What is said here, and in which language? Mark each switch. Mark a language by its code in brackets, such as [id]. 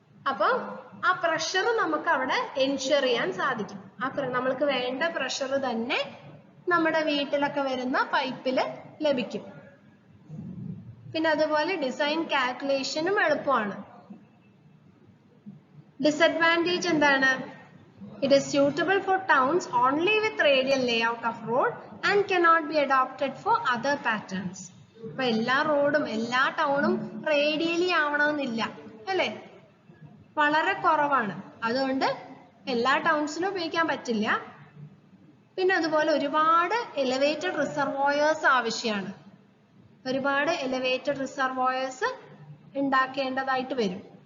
[ml] അപ്പൊ ആ പ്രഷർ നമുക്ക് അവിടെ എൻഷുർ ചെയ്യാൻ സാധിക്കും. ആ നമ്മൾക്ക് വേണ്ട പ്രഷർ തന്നെ നമ്മുടെ വീട്ടിലൊക്കെ വരുന്ന പൈപ്പില് ലഭിക്കും. പിന്നെ അതുപോലെ ഡിസൈൻ കാൽക്കുലേഷനും എളുപ്പമാണ്. ഡിസഡ്വാൻറ്റേജ് എന്താണ്? [en] It is suitable for towns only with radial layout of road and cannot be adopted for other patterns. [ml] അപ്പൊ എല്ലാ റോഡും എല്ലാ ടൗണും റേഡിയലി ആവണമെന്നില്ല അല്ലേ, വളരെ കുറവാണ്. അതുകൊണ്ട് എല്ലാ ടൗൺസിലും ഉപയോഗിക്കാൻ പറ്റില്ല. പിന്നെ അതുപോലെ ഒരുപാട് എലിവേറ്റഡ് റിസർവോയേഴ്സ് ആവശ്യമാണ്. ഒരുപാട് എലിവേറ്റഡ് റിസർവോയേഴ്സ് ഉണ്ടാക്കേണ്ടതായിട്ട് വരും.